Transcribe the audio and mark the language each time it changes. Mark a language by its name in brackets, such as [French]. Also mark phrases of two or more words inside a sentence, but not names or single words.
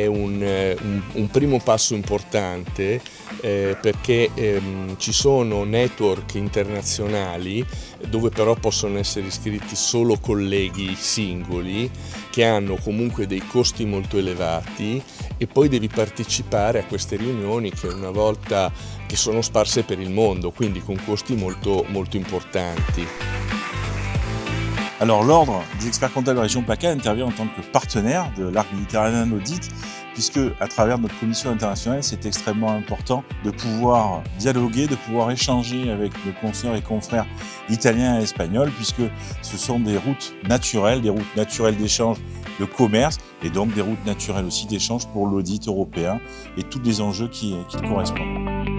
[Italian] un primo passo importante perché ci sono network internazionali dove però possono essere iscritti solo colleghi singoli che hanno comunque dei costi molto elevati e poi devi partecipare a queste riunioni che sono sparse per il mondo, quindi con costi molto, molto importanti. [French] Alors l'Ordre des experts comptables de la région PACA intervient en tant que partenaire de l'arc méditerranéen d'audit, puisque à travers notre commission internationale, c'est extrêmement important de pouvoir dialoguer, de pouvoir échanger avec nos consoeurs et confrères italiens et espagnols, puisque ce sont des routes naturelles d'échange, de commerce, et donc des routes naturelles aussi d'échange pour l'audit européen et tous les enjeux qui correspondent.